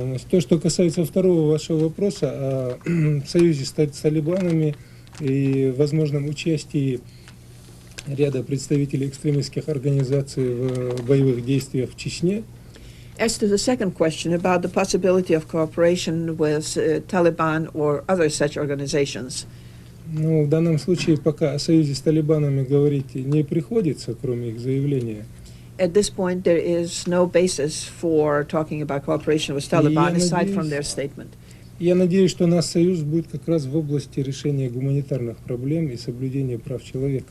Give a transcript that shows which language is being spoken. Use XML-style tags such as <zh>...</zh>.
<ru>То, что касается второго вашего вопроса о союзе с талибанами и возможном участии ряда представителей экстремистских организаций в боевых действиях в Чечне.</ru> <en>As to the second question about the possibility of cooperation with Taliban or other such organizations,</en> <ru>Ну, в данном случае пока о союзе с талибанами говорить не приходится, кроме их заявления.</ru> <en>at this point there is no basis for talking about cooperation with Taliban aside from their statement.</en> <ru>Я надеюсь, что наш союз будет как раз в области решения гуманитарных проблем и соблюдения прав человека.</ru>